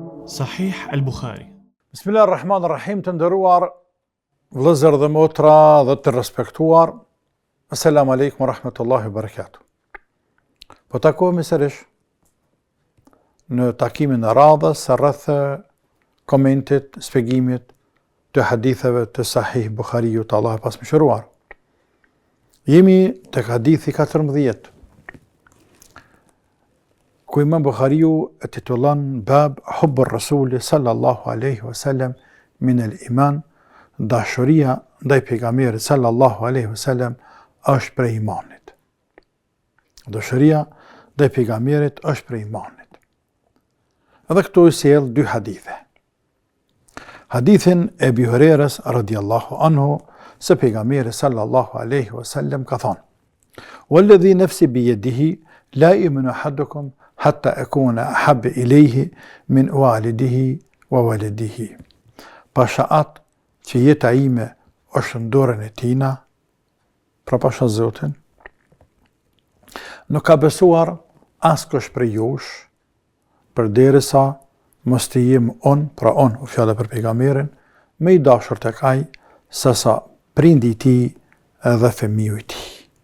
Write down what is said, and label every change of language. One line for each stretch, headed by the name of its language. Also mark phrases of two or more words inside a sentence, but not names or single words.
Albanian: Sahih al-Bukhari. Bismillahirrahmanirrahim, të nderuar vëllezër dhe motra dhe të respektuar.
Arabic: السلام عليكم ورحمة الله وبركاته.
Albanian: Po takohemi sërish në takimin e radhës rreth komentit, shpjegimit të haditheve të Sahih Bukhariut, Allah e pasmëshiruar. Jemi tek hadithi 14, ku Imam Bukhariu e titullon
Arabic: باب حب الرسول صلى الله عليه وسلم من الإيمان,
Albanian: dashuria ndaj pejgamberit
Arabic: صلى الله عليه وسلم
Albanian: është prej imanit. Dashuria ndaj pejgamberit është prej imanit. Edhe këtu i sjell dy hadithe. Hadithin e Ebi Hurerës
Arabic: رضي الله عنه,
Albanian: se pejgamberi
Arabic: صلى الله عليه وسلم
Albanian: ka thënë:
Arabic: "والذي نفسي بيده لا يؤمن أحدكم حتى أكون أحب إليه من والده وولده."
Albanian: Pasha atë që jeta ime është në dorën e tina, pra pasha Zotin, nuk ka besuar askush prej jush, përderisa mos të jem unë, pra unë, u fjala për pejgamberin, me i dashur tek ai sesa prindi i tij edhe fëmiu i tij.